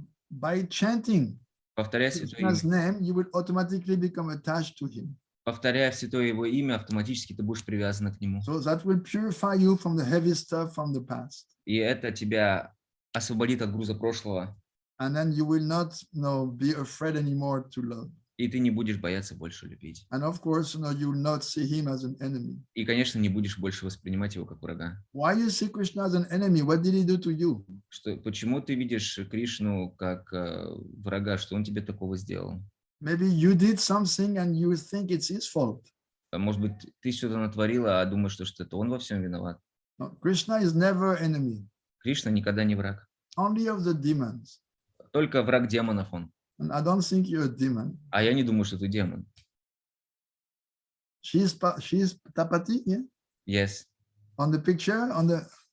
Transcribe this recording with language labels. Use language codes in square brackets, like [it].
[en] By chanting Krishna's name, you will automatically become attached to him. [ru] Повторяя святое его имя, автоматически ты будешь привязана к нему. [en] So that will purify you from the heavy stuff from the past. [ru] И это тебя освободит от груза прошлого. [en] And then you will not be afraid anymore to love. [ru] И ты не будешь бояться больше любить. [en] And of course, you will not see him as an enemy. [ru] И, конечно, не будешь больше воспринимать его как врага. [en] Why you see Krishna as an enemy? What did he do to you? [ru] Почему ты видишь Кришну как врага? Что он тебе такого сделал? [en] Maybe you did something and you think it's his fault. [ru] Может быть, ты что-то натворила, а думаешь, что это он во всем виноват. [en] No, Krishna is never enemy. [ru] Кришна никогда не враг. [en] Only of the demons. [ru] Только враг демонов он. [en] And I don't think you're a demon. [ru] А я не думаю, что ты демон. [en] She's Tapati, yeah? Yes. On the picture, on the...